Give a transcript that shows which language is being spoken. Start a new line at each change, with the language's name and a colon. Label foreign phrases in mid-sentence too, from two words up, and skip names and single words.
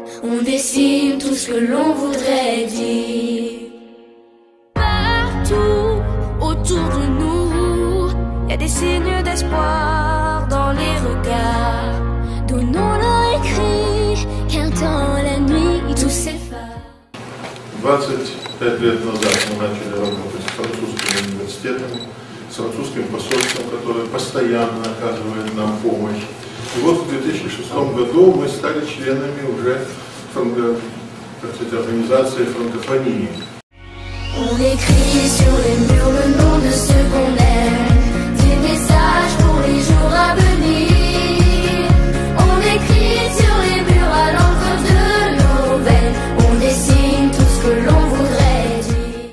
French: on dessine tout ce que l'on voudrait dire. Partout autour de nous, y a des signes d'espoir dans les regards. Donnons-leur écrit, car dans la nuit tout s'efface.
Russian: 25 лет назад мы начали работать с французскими университетами, с французским посольством, которое постоянно оказывает нам помощь. И вот в 2006 году мы стали членами уже организации франкофонии.
French: On écrit sur les murs le nom de ceux qu'on aime, des messages pour les jours à venir. On écrit sur les murs à l'encre de nos veines, on dessine tout ce que l'on voudrait dire.